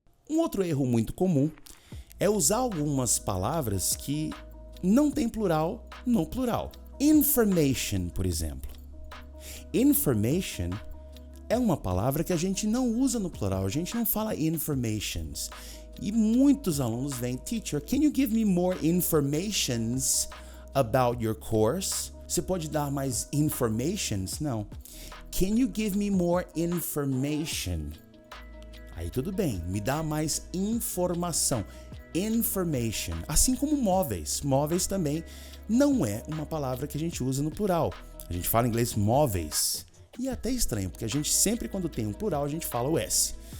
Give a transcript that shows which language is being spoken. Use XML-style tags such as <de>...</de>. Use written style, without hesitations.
<pt>Um outro erro muito comum é usar algumas palavras que não tem plural no plural. Information, por exemplo. Information é uma palavra que a gente não usa no plural, a gente não fala informations. E muitos alunos vêm,</pt> <en>teacher, can you give me more informations about your course?</en> <pt>Você pode dar mais informations? Não.</pt> <en>Can you give me more information?</en> <pt>Aí tudo bem, me dá mais informação. Information. Assim como móveis. Móveis também não é uma palavra que a gente usa no plural. A gente fala em inglês móveis. E é até estranho, porque a gente sempre quando tem um plural a gente fala o S.</pt>